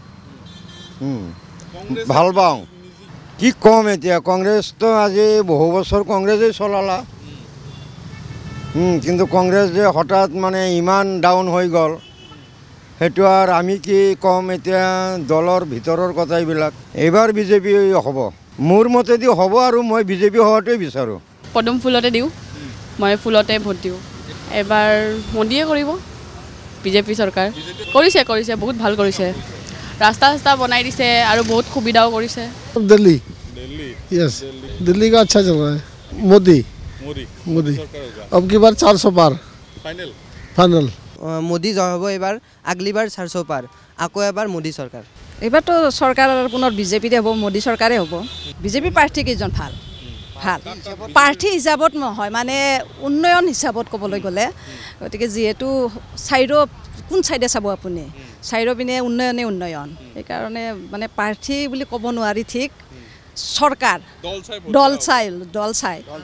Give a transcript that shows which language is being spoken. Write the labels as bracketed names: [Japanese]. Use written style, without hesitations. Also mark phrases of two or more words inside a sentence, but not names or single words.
[Assamese] ভাল পাওঁ কি ক'ম এতিয়া কংগ্ৰেছটো আজি বহু বছৰ কংগ্ৰেছেই চলালা কিন্তু কংগ্ৰেছ যে হঠাৎ মানে ইমান ডাউন হৈ গ'ল সেইটো আৰু আমি কি ক'ম এতিয়া দলৰ ভিতৰৰ কথা এইবিলাক এইবাৰ বিজেপি হ'ব মোৰ মতেদি হ'ব আৰু মই বিজেপি হোৱাটোৱে বিচাৰোঁ পদুম ফুলতে দিওঁ মই ফুলতে ভোট দিওঁ এবাৰ মোদীয়ে কৰিব বিজেপি চৰকাৰ কৰিছে বহুত ভাল কৰিছে ৰাস্তা বনাই দিছে আৰু বহুত সুবিধাও কৰিছে [Hindi] दिल्ली यस दिल्ली का अच्छा चल रहा है मोदी अब की बार 400 पार फाइनल [Assamese] মোদী জয় হ'ব এবাৰ আগলিবাৰ 400 পাৰ আকৌ এবাৰ মোদী চৰকাৰ এইবাৰতো চৰকাৰ পুনৰ বিজেপিৰে হ'ব মোদী চৰকাৰে হ'ব বিজেপি প্ৰাৰ্থী কেইজন ভাল প্ৰাৰ্থী হিচাপত নহয় মানে উন্নয়ন হিচাপত ক'বলৈ গ'লে গতিকে যিহেতু কোন চাইডে চাব আপুনি চাইডৰ পিনে উন্নয়ন সেইকাৰণে মানে প্ৰাৰ্থী বুলি ক'ব নোৱাৰি ঠিক চৰকাৰ দল চাই